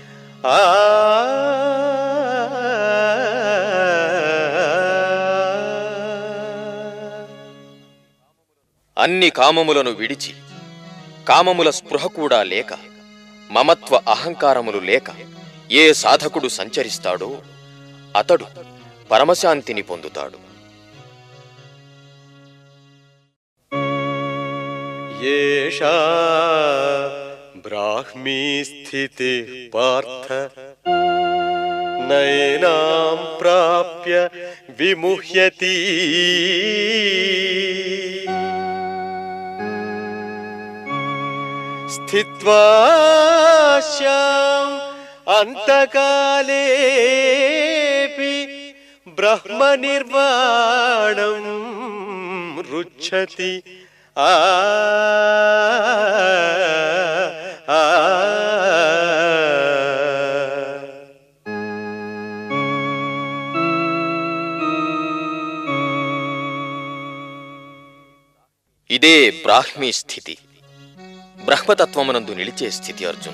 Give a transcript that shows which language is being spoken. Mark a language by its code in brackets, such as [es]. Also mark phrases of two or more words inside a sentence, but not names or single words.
[te] అన్ని కామములను విడిచి కామముల స్పృహ కూడా లేక మమత్వ అహంకారములు లేక ఏ సాధకుడు సంచరిస్తాడో అతడు పరమశాంతిని పొందుతాడు. [sa] येषा ब्राह्मी स्थितिः पार्थ नैनां प्राप्य विमुह्यति स्थित्वा स्याम् अन्तकालेऽपि ब्रह्मनिर्वाणं रुच्छति. [te] ఇదే బ్రాహ్మీ స్థితి, బ్రహ్మతత్వమునందు నిలిచే స్థితి అర్జున.